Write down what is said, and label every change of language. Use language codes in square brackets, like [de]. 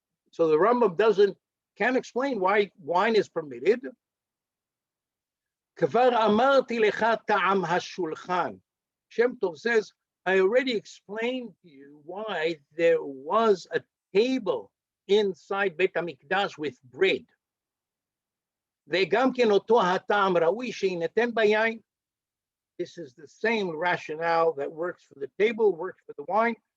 [en] So the Rambam can't explain why wine is permitted. [he] כבר אמרתי לך טעם השולחן. [en] Shem Tov says, I already explained to you why there was a table inside Bet HaMikdash with bread. [he] וגם כן אותו הטעם ראוי שיינתן ביין. [en] This is the same rationale that works for the table, works for the wine.